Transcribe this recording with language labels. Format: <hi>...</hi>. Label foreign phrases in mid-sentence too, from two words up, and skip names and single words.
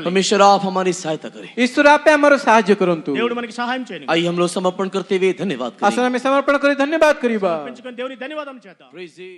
<hi>परमेश्वर आप हमारी सहायता करें।</hi> <or>ଈଶ୍ୱର ଆପେ ଆମର ସାହାଯ୍ୟ କରନ୍ତୁ।</or> <te>దేవుడు మనకి సహాయం చేయను।</te> <hi>आइए हम लोग समर्पण करते हुए धन्यवाद करें।</hi> <or>ଆସନ ଆମେ ସମର୍ପଣ କରି ଧନ୍ୟବାଦ କରିବା।</or> <te>పెంచుకొని దేవుని ధన్యవాదం చేద్దాం।</te> <en>Praise Him.</en>